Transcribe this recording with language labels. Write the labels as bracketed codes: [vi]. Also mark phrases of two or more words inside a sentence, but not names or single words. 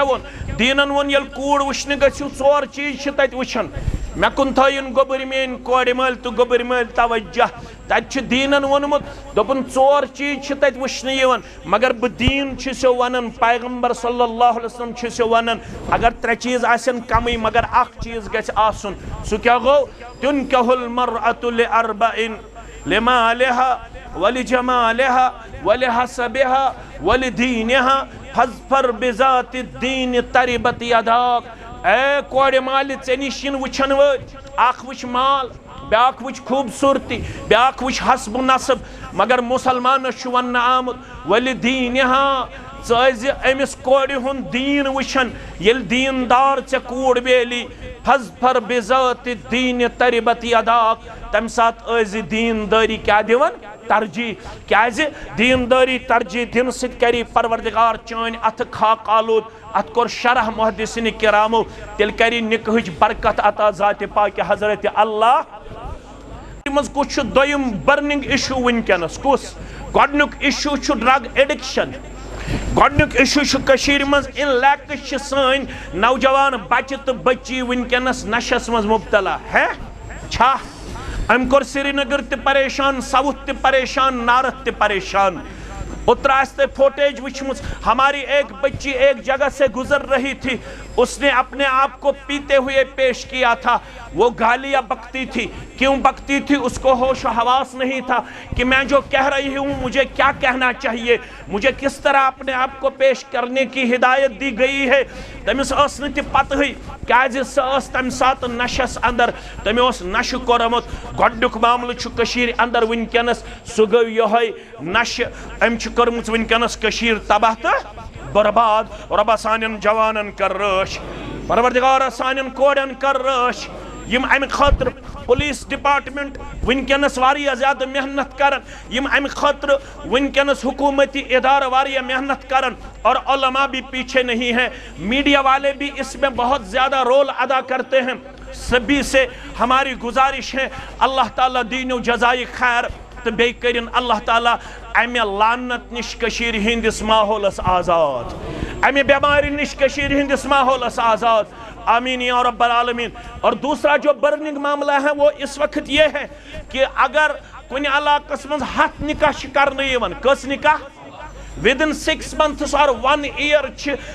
[ks] ووٚن دیٖنن ووٚن ییٚلہِ کوٗر وٕچھنہِ گٔژھِو ژور چیٖز چھِ تتہِ وٕچھن مےٚ کُن تھٲیِن گوبٕرۍ میٛٲنۍ کورِ مٲلۍ تہٕ گوبٕرۍ مٲلۍ توجہ تتہِ چھُ دیٖنن ووٚنمُت دوٚپُن ژور چیٖز چھِ تتہِ وٕچھنہٕ یِوان مگر بہٕ دیٖن چھُسو ونان پیغمبر [ar] صلی اللہ علیہ وسلم [ks] چھُسو ونان اگر ترٛےٚ چیٖز آسن کمٕے مگر اکھ چیٖز گژھِ آسُن سُہ کیٛاہ گوٚو [ar] تُنکحُ المرأة لأربعٍ لمالها ولجمالها ولحسبها ولدينها فاظفر بذات الدين تربت يداك [ks] اے کورِ مالہِ ژےٚ نِش یِن وٕچھن وٲلۍ اکھ وٕچھ مال بیاکھ وٕچھ خوٗبصوٗرتی بیاکھ وٕچھ حسب نصب مگر مُسلمانس چھُ وننہٕ آمُت ولدينها ژٕ ٲسۍ أمِس کورِ ہُنٛد دیٖن وٕچھن ییٚلہِ دیٖندار ژےٚ کوٗر بیلی [ar] فاظفر بذات الدين تربت يداك [ks] تمہِ ساتہٕ ٲسۍ دیٖندٲری کیٛاہ دِوان ترجیح کیٛازِ دیٖندٲری ترجیح دِنہٕ سۭتۍ کری پروردگار چٲنۍ اتھٕ خاک آلود اتھ کوٚر شرح محدثِنہِ کرامو تیٚلہِ کری نکاحٕچ برکت عطا ذاتِ پاکہِ حضرت اللہ منٛز کُس چھُ دوٚیِم [en] burning issue [ks] وٕنکیٚنس کُس گۄڈنیُک اِشوٗ چھُ [en] drug addiction [ks] گۄڈنیُک اِشوٗ چھُ کٔشیٖرِ منٛز اِن لیکٕس چھِ سٲنۍ نوجوان بچہِ تہٕ بچی وٕنکیٚنس نشس منٛز مبتلا ہے چھا أمۍ کوٚر سری نگر تہِ پریشان ساؤتھ تہِ پریشان نارتھ تہِ پریشان اتر آستے فوٹیج وچھمُت [ur] ہماری ایک بچی ایک جگہ سے گزر رہی تھی اس نے اپنے آپ کو پیتے ہوئے پیش کیا تھا وہ گالیاں بکتی تھی کیوں بکتی تھی اس کو ہوش و حواس نہیں تھا کہ میں جو کہہ رہی ہوں مجھے کیا کہنا چاہیے مجھے کس طرح اپنے آپ کو پیش کرنے کی ہدایت دی گئی ہے [ks] تمس ٲس نہٕ تہِ پتہٕے کیازِ سۄ ٲس تمہِ ساتہٕ نشس اندر تٔمۍ اوس نشہٕ کوٚرمُت گۄڈنیُک معاملہٕ چھُ کٔشیٖرِ اندر وٕنکیٚنس سُہ گوٚو یِہوٚے نشہٕ أمۍ چھِ کٔرمٕژ وٕنکیٚنس کٔشیٖر تباہ تہٕ برباد رۄبا سانٮ۪ن جوانن کر رٲچھ پروردگارا سانٮ۪ن کورٮ۪ن کر رٲچھ یم امہِ خٲطرٕ [en] police department [ks] ونکیٚنس واریاہ زیادٕ محنت کرن یم امہِ خٲطرٕ ونکیٚنس حکومتی ادارٕ واریاہ محنت کرن [ur] اور علماء بھی پیچھے نہیں ہیں میڈیا والے بھی اس میں بہت زیادہ رول ادا کرتے ہیں سبھی سے ہماری گزارش ہے اللہ تعالیٰ دین و جزائے خیر تو [ks] بیٚیہِ کٔرِن اللہ تعالیٰ امہِ لعنت نش کٔشیٖرِ ہٕنٛدِس ماحولس آزاد امہِ بٮ۪مارِ نش کٔشیٖرِ ہٕنٛدِس ماحولس آزاد [ar] آمین یا رب العالمین [ur] اور دوسرا جو برننگ معاملہ ہے وہ اس وقت یہ ہے کہ اگر [ks] کُنہِ علاقس منٛز 100 نکاح چھِ کرنہٕ یِوان کٔژ نکاح [en] within 6 months or 1 year [ks] چھِ